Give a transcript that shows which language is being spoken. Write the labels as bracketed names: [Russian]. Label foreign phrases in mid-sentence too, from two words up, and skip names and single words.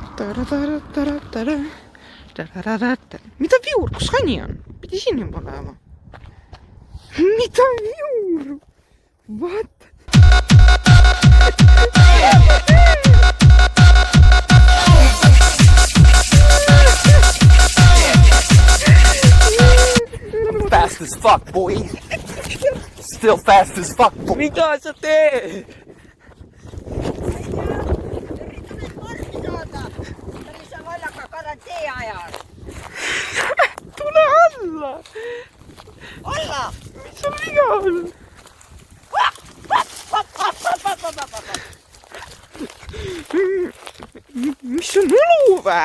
[Estonian] Mida viur, kus Hani on? Pidi siin juba olema. Mida viur? [English] What? Fast as fuck, boy. Still fast as fuck, boy. [Estonian] Mida sa teed? Tule alla! Alla! Mis sul viga on? Mis on õlu vä?